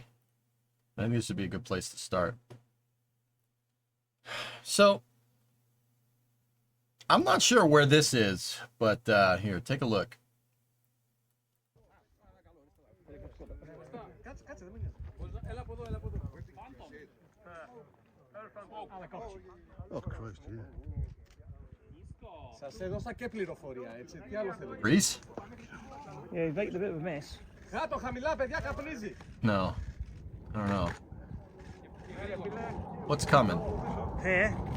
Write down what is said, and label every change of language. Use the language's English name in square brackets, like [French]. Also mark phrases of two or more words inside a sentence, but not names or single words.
[English] I think this would be a good place to start. So, I'm not sure where this is, but here, take a look. Oh Christ, yeah. [Greek] Σας έδωσα και πληροφορία, έτσι. Τι άλλο θέλετε? [English] Reese? Yeah, he's making a bit of a mess. [Greek] Κάτω, χαμηλά, παιδιά, καπνίζει. [English] No. I don't know. What's coming? Here.